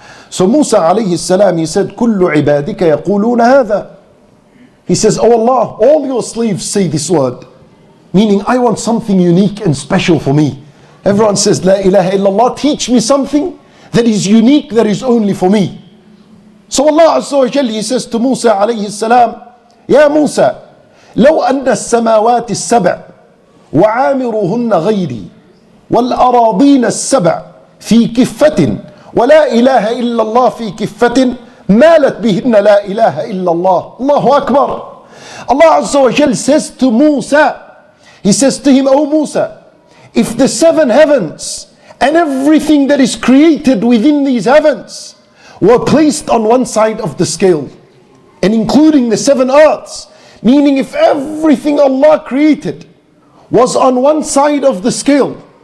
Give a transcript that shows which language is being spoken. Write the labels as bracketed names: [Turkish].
[English] So Musa alayhi salam, he said, [Arabic] كل عبادك يقولون هذا. [English] He says, oh Allah, all your slaves say this word. Meaning, I want something unique and special for me. Everyone says, la ilaha illallah, teach me something that is unique, that is only for me. So Allah Azza wa Jalla, he says to Musa alayhi salam, [Arabic] يا موسى لو أن السماوات السبع وعامرهن غيري والأراضين السبع في كفة ولا إله إلا الله في كفة مالت بهن لا إله إلا الله. الله أكبر. [English] Allah Azza wa Jalla says to Musa, he says to him, O Musa, if the seven heavens and everything that is created within these heavens were placed on one side of the scale, and including the seven earths, meaning if everything Allah created was on one side of the scale,